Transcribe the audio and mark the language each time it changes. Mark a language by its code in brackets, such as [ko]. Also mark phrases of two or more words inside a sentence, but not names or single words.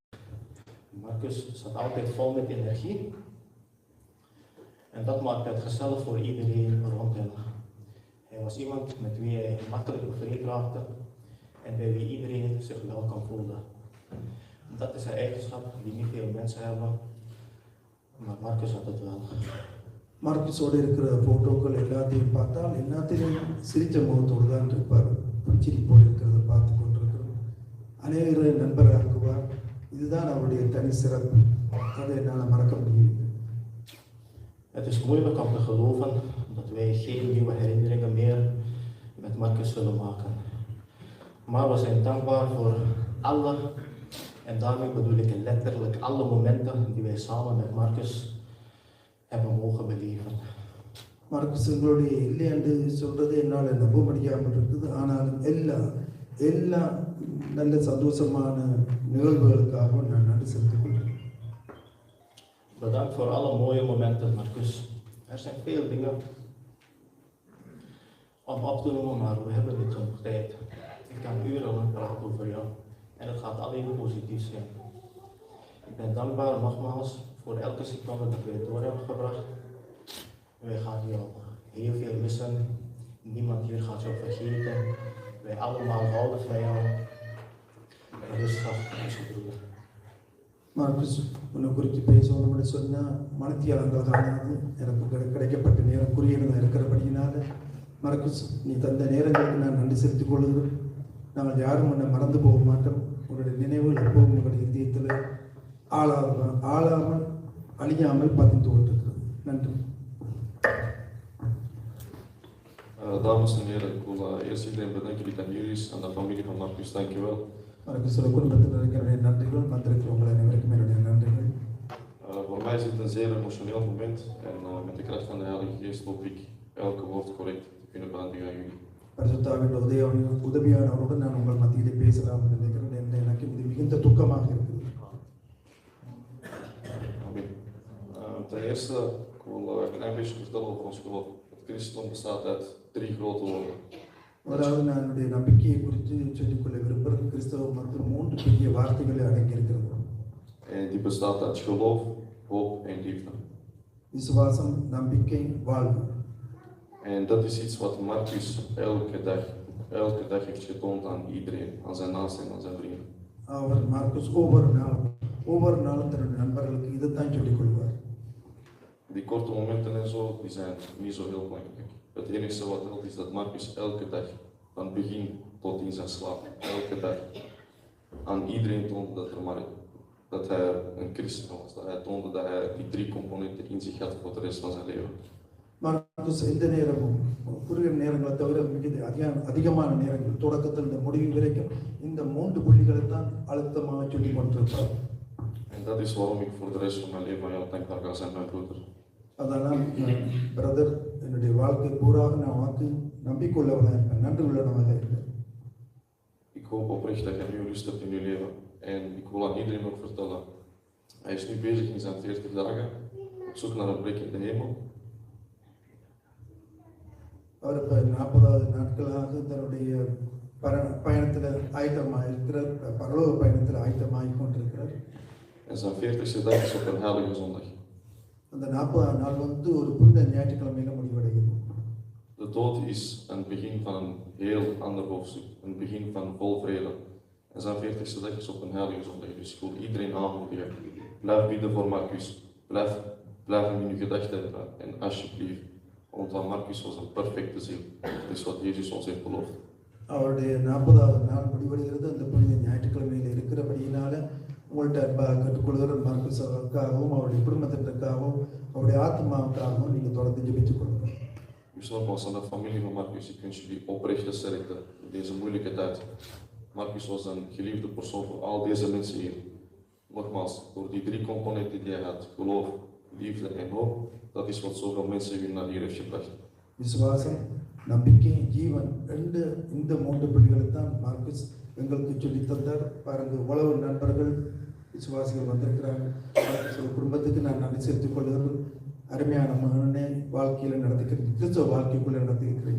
[nl] Marcus zat altijd vol met energie en dat maakt het gezellig voor iedereen rond hem. Hij was iemand met wie hij makkelijk bevriend raakte en bij wie iedereen zich welkom voelde. Dat is een eigenschap die niet veel mensen hebben, maar Marcus had het wel. [ta] மார்க்கஸோடு இருக்கிற ஃபோட்டோக்கள் எல்லாத்தையும் பார்த்தால் எல்லாத்தையும் சிரித்த முகத்தோடு தான் இருப்பார். சிரிப்போடு இருக்கிறத பார்த்து கொண்டிருக்கிறோம். அநேகரை நண்பராக்குவார். இதுதான் அவருடைய தனி சிறப்பு. அதை என்னால் மறக்க முடியும். [nl] Het is moeilijk om te geloven dat wij geen nieuwe herinneringen meer met Marcus zullen maken. Maar we zijn dankbaar voor alle, en daarmee bedoel ik letterlijk alle momenten die wij samen met Marcus hebben mogen beleven. [ta] மார்க்கஸ் எங்களுடைய இல்லை என்று சொல்றது என்னால் நம்ப முடியாமல் இருக்குது. ஆனாலும் எல்லா நல்ல சந்தோஷமான நிகழ்வுகளுக்காகவும் நான் நன்றி செலுத்திக் கொள்கிறேன். [nl] Bedankt voor alle mooie momenten, Marcus. Er zijn veel dingen om op te noemen, maar we hebben niet genoeg tijd. Ik kan uren praten over jou en het gaat alleen positief zijn. Ik ben dankbaar nogmaals voor elke seconde dat wij door hebben gebracht. Wij gaan jou heel veel missen. Niemand hier gaat jou vergeten. Wij allemaal houden van jou. Rustig, onze broer. [ta] மார்க்கஸ் உன்னை குறித்து பேசணும்னு சொன்னால் மனத்தியாளங்கள் காணாது. எனக்கு கிடைக்கப்பட்ட நேரம் குறியீடு இருக்கிறபடியினால மார்க்கஸ் நீ தந்த நேரங்களுக்கு நான் நன்றி செலுத்திக் கொள்கிறேன். நாங்கள் யாரும் உன்னை மறந்து போக மாட்டோம். உன்னுடைய நினைவுகள் எப்போவும் உங்களுடைய இதயத்தில் ஆளாமல் அழியாமல் பதிந்து கொண்டிருக்கிறது. நன்றி. [nl] Dames en heren, ik wil eerst iedereen bedanken die dan hier is, aan de familie van Marcus, dankjewel. [ta] Marcus குடும்பத்தில் இருக்கிற நன்றிகள், வந்திருக்கிற உங்கள் அனைவருக்கும் என்னுடைய நன்றிகள். [nl] Voor mij is het een zeer emotioneel moment en met de kracht van de Heilige Geest hoop ik elke woord correct te kunnen behandigen aan jullie. [ta] பரிசுத்தாவின் உதவியானவருடன் நான் உங்கள் மத்தியிலே பேசலாம் என்று நினைக்கிறேன். எனக்கு இது மிகுந்த துக்கமாக இருக்குது. [nl] Amen. Ten eerste, ik wil een klein beetje vertellen over ons geloof. Het christendom bestaat uit 3 grote woorden. [ta] முதலாவது நான் என்னுடைய நம்பிக்கையை குறித்து சொல்லிக்கொள்ள விரும்புகிறேன். கிறிஸ்தவம் மற்றும் 3 பெரிய வார்த்தைகளை அடங்கியிருக்கிறது. [nl] En die bestaat uit geloof, hoop en liefde. [ta] விசுவாசம், நம்பிக்கை, வாழ்வு. [nl] En dat is iets wat Marcus elke dag heeft getoond aan iedereen, aan zijn naasten en aan zijn vrienden. [ta] அவர் மார்க்கஸ் ஒவ்வொரு நாளும் தன்னுடைய நண்பர்களுக்கு இதைத்தான் சொல்லிக் கொள்வார். [nl] Die korte momenten en zo, die zijn niet zo heel belangrijk. Het enige wat telt is dat Marcus elke dag, van begin tot in zijn slaap, elke dag aan iedereen toonde dat hij een christen was. Dat hij toonde dat hij die 3 componenten in zich had voor de rest van zijn leven. [ta] மார்க்கஸ் எந்த நேரமும் குறுகிய நேரங்களை தவிர மிக அதிகமான நேரங்கள் தொடக்கத்தில் இந்த முடிவு வரைக்கும் இந்த 3 புள்ளிகளை தான் அழுத்தமாக சொல்லிக் கொண்டிருப்பார். [nl] En dat is waarom ik voor de rest van mijn leven aan jou dankbaar ga zijn, mijn broeder. [ta] அதனால் பிரதர் என்னுடைய வாழ்க்கை பூராக நான் வாக்கு நம்பிக்கையுள்ளவனாக இருப்பேன், நன்றி உள்ளவனாக இருப்பேன். [nl] Ik hoop oprecht dat je nu rust hebt in je leven. En ik wil aan iedereen ook vertellen, hij is nu bezig in zijn 40 dagen op zoek naar een plek in de hemel. [ta] அவர் இப்போ 40வது நாட்களாக தன்னுடைய பயணத்தில் ஆயத்தமாக இருக்கிறார், பரலோக பயணத்தில் ஆயத்தமாகி கொண்டிருக்கிறார். [nl] En zijn 40ste dag is op een heilige zondag. [ta] அந்த 40ஆம் நாள் வந்து ஒரு புனித ஞாயிற்றுக்கிழமையில முடிவடைகிறது. [nl] De dood is een begin van een heel ander hoofdstuk, een begin van vol vrede. En zijn 40ste dag is op een heilige zondag. Dus ik wil iedereen aanmoedigen. Blijf bidden voor Marcus. Blijf hem in uw gedachten hebben. En alsjeblieft, want Marcus was een perfecte ziel. Dat is wat Jezus ons heeft beloofd. [ta] அவருடைய 40வது நாள் முடிவடைகிறது. அந்த புனித ஞாயிற்றுக்கிழமையில் இருக்கிறபடியினால உங்கள்கிட்ட அன்பாக கற்றுக்கொள்கிற மார்க்குஸுக்காகவும் அவருடைய குடும்பத்தினருக்காகவும் அவருடைய ஆத்மாவுக்காகவும் நீங்கள் தொடர்ந்து ஜெபித்துக் கொள்ளுங்கள். [nl] Dus nogmaals aan de familie van Marcus, ik wens jullie oprechte sterkte in deze moeilijke tijd. Marcus was een geliefde persoon voor al deze mensen hier. Nogmaals, door die 3 componenten die hij had, geloof, liefde en hoop, dat is wat zoveel mensen hier naar hier heeft gebracht. [ta] விசுவாசம், நம்பிக்கை, ஜீவன் இந்த 3 புள்ளிகளை தான் மார்க்குஸ் எங்களுக்கு சொல்லி தந்தார். பாருங்க, இவ்வளவு நண்பர்கள் விசுவாசிகள் வந்திருக்கிறாங்க. குடும்பத்துக்கு நான் நன்றி செலுத்திக் கொள்கிறேன். அருமையான மகனே வாழ்க்கையில் நடத்திக்கிறீங்க, கிறிஸ்துவ வாழ்க்கைக்குள்ள நடத்திக்கிறீங்க.